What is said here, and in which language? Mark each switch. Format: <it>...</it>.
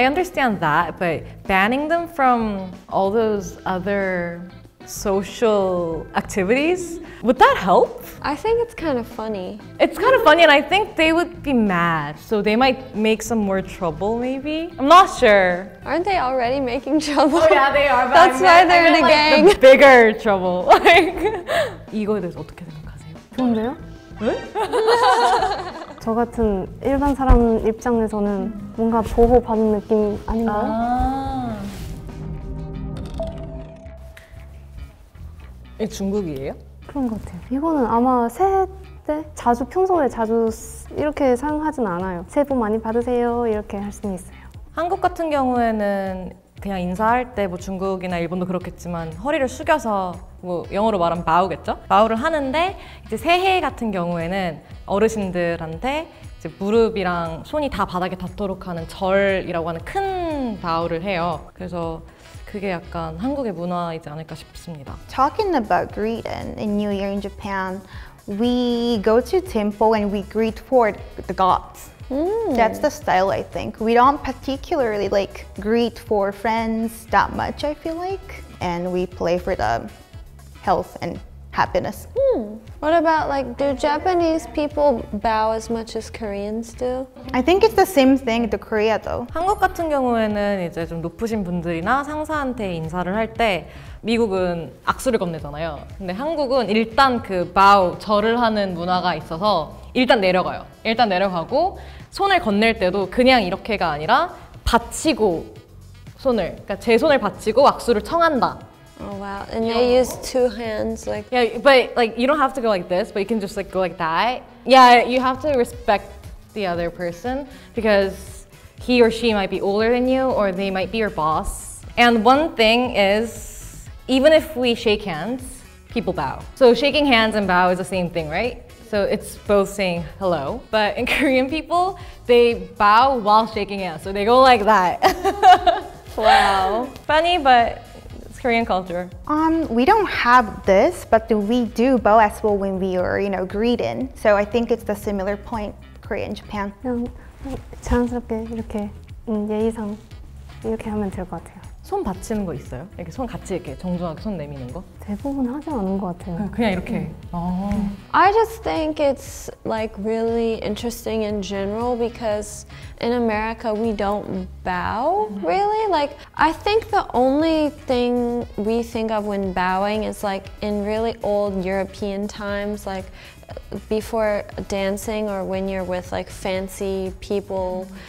<en>I understand that, but banning them from all those other social activities, would that help? I think it's kind of funny. It's kind of funny, and I think they would be mad, so they might make some more trouble maybe. I'm not sure. Aren't they already making trouble? Oh, yeah, they are. But That's why they're in a gang. The bigger trouble.</en> <ko>Like, 이거에 대해서 어떻게 생각하세요? 좋은데요? 네? 저 같은 일반 사람 입장에서는 뭔가 보호받은 느낌 아닌가요? 아. 이 중국이에요? 그런 것 같아요. 이거는 아마 새해 때 평소에 자주 이렇게 사용하진 않아요. 새해 복 많이 받으세요 이렇게 할 수는 있어요. 한국 같은 경우에는 그냥 인사할 때 뭐 중국이나 일본도 그렇겠지만 허리를 숙여서 뭐 영어로 말하면 바우겠죠? 바우를 하는데 이제 새해 같은 경우에는 어르신들한테 이제 무릎이랑 손이 다 바닥에 닿도록 하는 절이라고 하는 큰 바우를 해요. 그래서 그게 약간 한국의 문화이지 않을까 싶습니다.</ko> <en>Talking about greeting in New Year in Japan, we go to temple and we greet for the gods. That's the style, I think. We don't particularly like greet for friends that much, I feel like. And we play for the health and happiness. What about like, do Japanese people bow as much as Koreans do? I think it's the same thing to Korea though.</en> <ko>한국 같은 경우에는 이제 좀 높으신 분들이나 상사한테 인사를 할 때 미국은 악수를 건네잖아요. 근데 한국은 일단 그 bow, 절을 하는 문화가 있어서 일단 내려가요. 일단 내려가고 손을 건넬 때도 그냥 이렇게가 아니라 받치고 손을, 그러니까 제 손을 받치고 악수를 청한다.</ko> <en>Oh wow, and they use 2 hands like... Yeah, but like you don't have to go like this, but you can just like go like that. Yeah, you have to respect the other person because he or she might be older than you or they might be your boss. And one thing is, even if we shake hands, people bow. So shaking hands and bow is the same thing, right? So it's both saying hello. But in Korean people, they bow while shaking hands. So they go like that. Wow. Funny, but Korean culture. We don't have this, but we do bow as well when we are, greeting. So I think it's the similar point, Korea and Japan.</en> <ko>그냥 자연스럽게 이렇게 예의상 이렇게 하면 될 것 같아요. 손 받치는 거 있어요? 이렇게 손 같이 이렇게 정중하게 손 내미는 거? 대부분 하지 않은 것 같아요. 그냥 이렇게.</ko> <en>I just think it's like really interesting in general because in America we don't bow really. Like I think the only thing we think of when bowing is like in really old European times, like before dancing or when you're with like fancy people</en>